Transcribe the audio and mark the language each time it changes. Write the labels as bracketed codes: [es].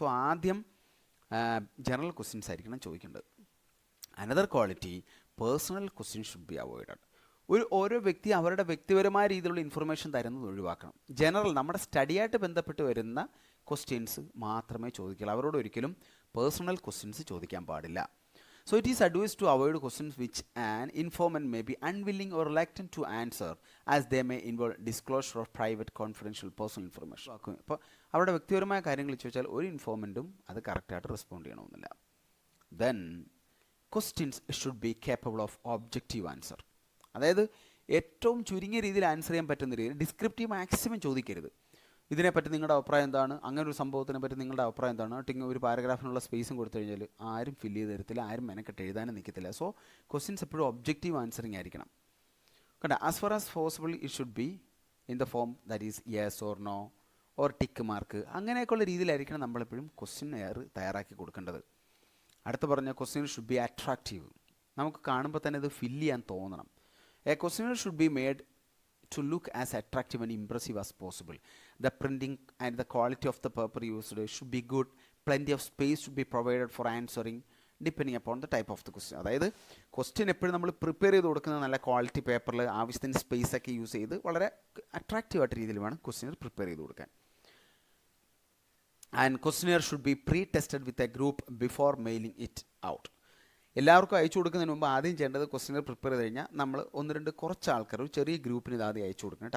[ml] So ആദ്യം general questions ആയിരിക്കണം ചോദിക്കേണ്ടത്. [en] Another quality, personal question should be avoided. [ml] ഓരോ വ്യക്തി അവരുടെ വ്യക്തിപരമായ രീതിയിലുള്ള ഇൻഫർമേഷൻ തരുന്നത് ഒഴിവാക്കണം. ജനറൽ നമ്മുടെ സ്റ്റഡിയായിട്ട് ബന്ധപ്പെട്ട് വരുന്ന ക്വസ്റ്റ്യൻസ് മാത്രമേ ചോദിക്കുള്ളൂ. അവരോട് ഒരിക്കലും പേഴ്സണൽ ക്വസ്റ്റ്യൻസ് ചോദിക്കാൻ പാടില്ല. [en] So it is advised to avoid questions which an informant may be unwilling or reluctant to answer, as they may involve disclosure of private, confidential, personal information. [ml] അപ്പോൾ അവരുടെ വ്യക്തിപരമായ കാര്യങ്ങൾ ചോദിച്ചാൽ ഒരു ഇൻഫോർമെൻറ്റും അത് കറക്റ്റായിട്ട് റെസ്പോണ്ട് ചെയ്യണമെന്നില്ല. [en] Then questions should be capable of objective answer. [ml] അതായത് ഏറ്റവും ചുരുങ്ങിയ രീതിയിൽ ആൻസർ ചെയ്യാൻ പറ്റുന്ന രീതിയിൽ ഡിസ്ക്രിപ്റ്റീവ് മാക്സിമം ചോദിക്കരുത്. ഇതിനെപ്പറ്റി നിങ്ങളുടെ അഭിപ്രായം എന്താണ്, അങ്ങനെ ഒരു സംഭവത്തിനെ പറ്റി നിങ്ങളുടെ അഭിപ്രായം എന്താണ്, ഒരു പാരഗ്രാഫിനുള്ള സ്പേസും കൊടുത്തു കഴിഞ്ഞാൽ ആരും ഫില്ല് ചെയ്ത് തരത്തില്ല, ആരും മെനക്കെട്ട് എഴുതാനും നിൽക്കത്തില്ല. സോ ക്വസ്റ്റ്യൻസ് എപ്പോഴും ഒബ്ജക്റ്റീവ് ആൻസറിങ് ആയിരിക്കണം. [en] കണ്ട, as far as possible it should be in the form that is yes or no or tick mark. [ml] അങ്ങനെയൊക്കെയുള്ള രീതിയിലായിരിക്കണം നമ്മളെപ്പോഴും ക്വസ്റ്റ്യൻ തയ്യാറാക്കി കൊടുക്കേണ്ടത്. അടുത്ത് പറഞ്ഞ [en] Question should be attractive. [ml] നമുക്ക് കാണുമ്പോൾ തന്നെ ഇത് ഫില്ല് ചെയ്യാൻ തോന്നണം. A question should be made [en] to look as attractive and impressive as possible. The printing and the quality of the paper used should be good. Plenty of space should be provided for answering depending upon the type of the question. [ml] അതായത് question എപ്പോഴും നമ്മൾ prepare ചെയ്ത് കൊടുക്കുന്നത് നല്ല quality പേപ്പറിൽ ആവശ്യത്തിന് space ഒക്കെ use ചെയ്ത് വളരെ അട്രാക്റ്റീവ് ആയിട്ട് രീതിയിൽ വേണം ക്വസ്റ്റ്യൻ പ്രിപ്പയർ ചെയ്ത് കൊടുക്കാൻ. [en] And questionnaire should be pre tested with a group before mailing it out. [ml] എല്ലാവർക്കും അയച്ചു കൊടുക്കുന്നതിന് മുമ്പ് ആദ്യം ചെയ്യേണ്ടത് ക്വസ്റ്റ്യൻ പ്രിപ്പയർ ചെയ്ത് കഴിഞ്ഞാൽ നമ്മൾ കുറച്ച് ആൾക്കാർ ഒരു ചെറിയ ഗ്രൂപ്പിന് ഇത് ആദ്യം അയച്ചു കൊടുക്കണം.